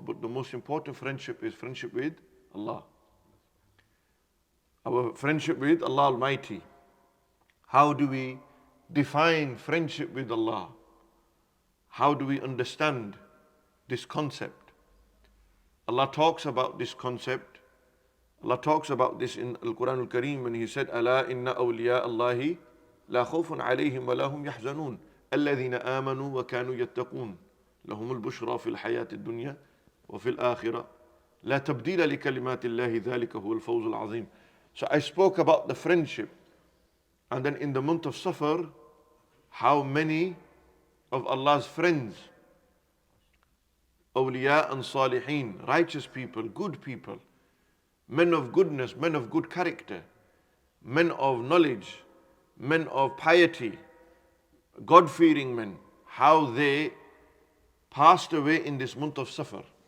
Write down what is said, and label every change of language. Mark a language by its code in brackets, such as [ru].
[en] But the most important friendship is friendship with Allah. Our friendship with Allah Almighty. How do we define friendship with Allah? How do we understand this concept? Allah talks about this concept. Allah talks about this in Al-Quran Al-Kareem when He said, [ar] أَلَا إِنَّ أَوْلِيَاءَ اللَّهِ لَا خَوْفٌ عَلَيْهِمْ وَلَا هُمْ يَحْزَنُونَ الَّذِينَ آمَنُوا وَكَانُوا يَتَّقُونَ لَهُمُ الْبُشْرَى فِي الْحَيَاةِ الدُّنْيَا وَفِي الْآخِرَةِ لَا تَبْدِيلَ لِكَلِمَاتِ اللَّهِ ذَلِكَ هُوَ الْفَوْزُ الْعَظِيمُ. [en] So I spoke about the friendship. And then in the month of Safar, how many of Allah's friends, awliya and salihin, righteous people, good people, men of goodness, men of good character, men of knowledge, men of piety, God-fearing men, how they passed away in this month of Safar.